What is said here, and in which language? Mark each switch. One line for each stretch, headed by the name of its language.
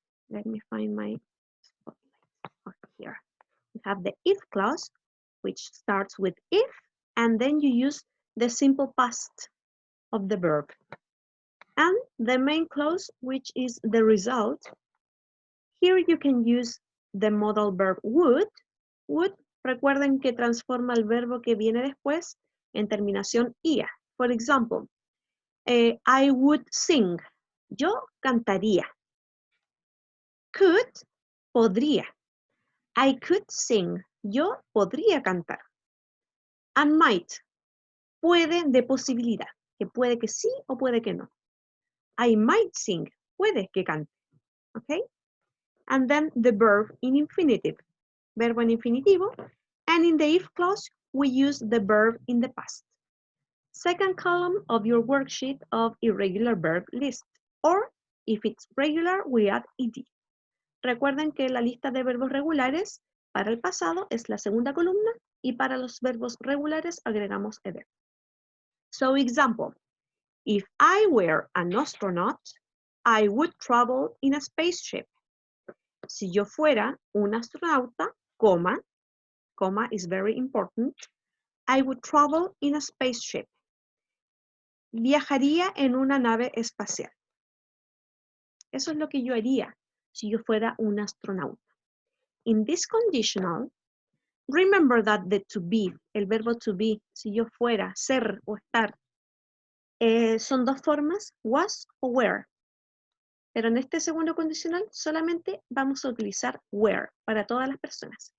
English: Let me find my spotlight here. We have the if clause, which starts with if, and then you use the simple past of the verb. And the main clause, which is the result. Here you can use the modal verb would.
Spanish: Would, recuerden que transforma el verbo que viene después en terminación ia.
English: For example, I would sing.
Spanish: Yo cantaría. Could, podría.
English: I could sing.
Spanish: Yo podría cantar. And might, puede de posibilidad, que puede que sí o puede que no.
English: I might sing,
Spanish: puede que cante.
English: Okay? And then the verb in infinitive,
Spanish: verbo en infinitivo,
English: and in the if clause, we use the verb in the past. Second column of your worksheet of irregular verb list, or if it's regular, we add ed.
Spanish: Recuerden que la lista de verbos regulares para el pasado es la segunda columna y para los verbos regulares agregamos ed.
English: So example, if I were an astronaut, I would travel in a spaceship.
Spanish: Si yo fuera un astronauta,
English: coma is very important, I would travel in a spaceship.
Spanish: Viajaría en una nave espacial. Eso es lo que yo haría si yo fuera un astronauta. In this conditional, remember that the to be, el verbo to be, si yo fuera, ser o estar, son dos formas, was o were. Pero en este segundo condicional solamente vamos a utilizar were para todas las personas.